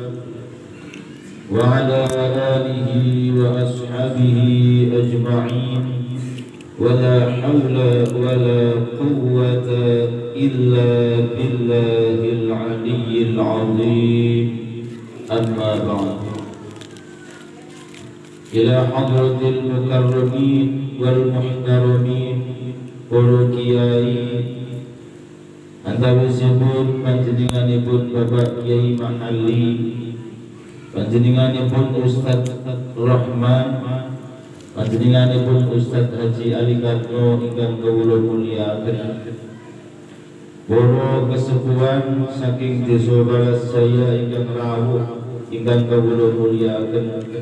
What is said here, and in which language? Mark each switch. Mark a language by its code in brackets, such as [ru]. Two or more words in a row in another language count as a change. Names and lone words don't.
[ar] وعلى آله وأصحابه أجمعين ولا حول ولا قوة إلا بالله العلي العظيم. أما بعد. إلى حضرة المكرمين والمحترمين [jv] para kiai antawisipun panjenenganipun Bapak Kiai Mahalli, panjenenganipun Ustaz Rahman, panjenenganipun Ustaz Haji Ali Karno ingkang kawula mulyakaken, para kesepuhan saking desa Balasjaya ingkang rawuh ingkang kawula mulyakaken,